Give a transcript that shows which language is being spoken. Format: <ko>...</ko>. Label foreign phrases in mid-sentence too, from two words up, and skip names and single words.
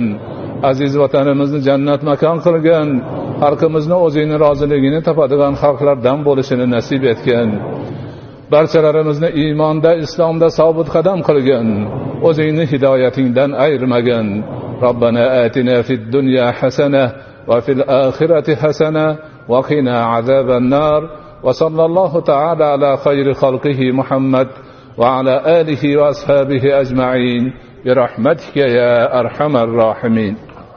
<uz>Aziz vatanimizni jannat makon qilgin. Xalqimizni o'zingning roziligini topadigan xalqlardan bo'lishini nasib etgan. Barchalarimizni iymonda, islomda sobit qadam qilgin. O'zingni hidoyatingdan ayirmagin.</uz> <ar>ربنا آتنا في الدنيا حسنة وفي الآخرة حسنة وقنا عذاب النار. وصلى الله تعالى على خير خلقه محمد وعلى آله وأصحابه أجمعين. برحمتك يا أرحم الراحمين.</ar>